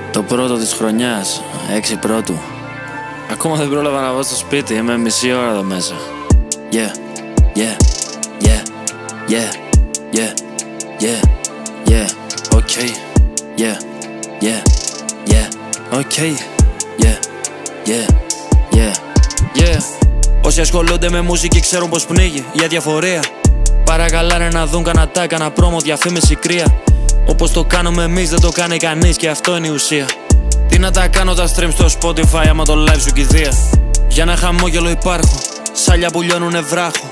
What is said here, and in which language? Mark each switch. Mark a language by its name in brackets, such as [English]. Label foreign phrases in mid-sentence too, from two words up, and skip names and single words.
[Greek] Πρώτο της χρονιάς, 6 πρώτου. Ακόμα δεν πρόλαβα να βγω στο σπίτι, είμαι μισή ώρα εδώ μέσα. [English] Yeah, yeah, yeah, yeah, yeah, yeah, yeah, okay, yeah, yeah, yeah, okay, yeah, yeah, yeah, yeah. [Greek] Όσοι ασχολούνται με μουσική ξέρουν πως πνίγει η αδιαφορία. Παρακαλάνε να δουν κανατά, κανένα πρόμο, διαφήμιση κρύα. Όπως το κάνουμε εμείς δεν το κάνει κανείς και αυτό είναι η ουσία. Τι να τα κάνω τα stream στο Spotify άμα το live σου κηδεία. Για ένα χαμόγελο υπάρχω, σάλια που λιώνουνε βράχο.